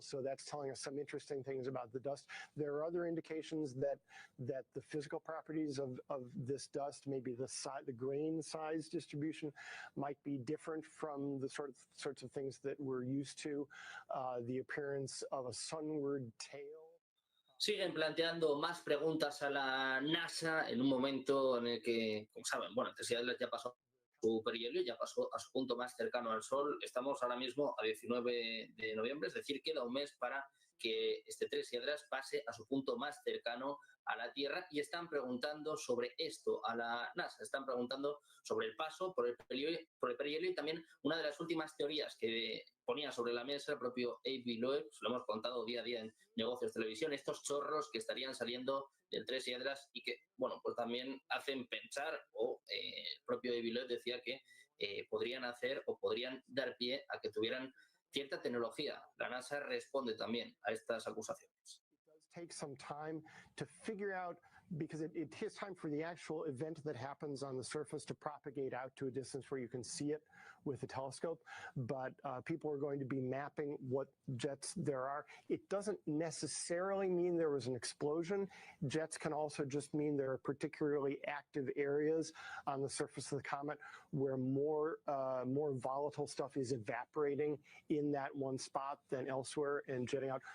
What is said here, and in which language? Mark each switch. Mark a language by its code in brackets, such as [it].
[en] So that's telling us some interesting things about the dust. There are other indications that the physical properties of this dust, maybe the grain size distribution, might be different from the sorts of things that we're used to. The appearance of a sunward tail. [es] Siguen planteando más preguntas a la NASA en un momento en el que, como saben, bueno, el 3I Atlas ya pasó su perihelio, ya pasó a su punto más cercano al Sol. Estamos ahora mismo a 19 de noviembre, es decir, queda un mes para que este 3I Atlas pase a su punto más cercano a la Tierra y están preguntando sobre esto a la NASA, están preguntando sobre el paso por el perihelio y también una de las últimas teorías que ponía sobre la mesa el propio Avi Loeb, lo hemos contado día a día en Negocios Televisión, estos chorros que estarían saliendo del 3I Atlas y que, bueno, pues también hacen pensar, o el propio Avi Loeb decía que podrían hacer o podrían dar pie a que tuvieran cierta tecnología. La NASA responde también a estas acusaciones. [en] Take some time to figure out, because it takes time for the actual event that happens on the surface to propagate out to a distance where you can see it with a telescope, but people are going to be mapping what jets there are. It doesn't necessarily mean there was an explosion. Jets can also just mean there are particularly active areas on the surface of the comet where more volatile stuff is evaporating in that one spot than elsewhere and jetting out.